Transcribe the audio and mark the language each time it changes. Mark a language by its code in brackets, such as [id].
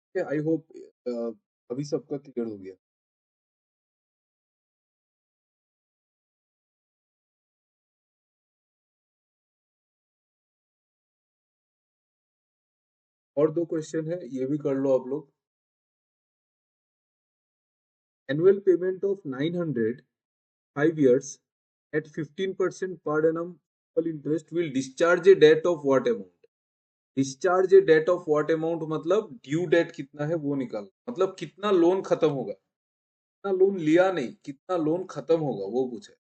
[hi] I hope अभी सबका clear हो गया। और दो क्वेश्चन है, ये भी कर लो आप लोग। [en] Annual payment of 900 5 years at 15% per annum interest will discharge a debt of what amount? Discharge a debt of what amount [hi] मतलब ड्यू डेट कितना है वो निकाल, मतलब कितना लोन खत्म होगा, कितना लोन लिया नहीं, कितना लोन खत्म होगा वो पूछे।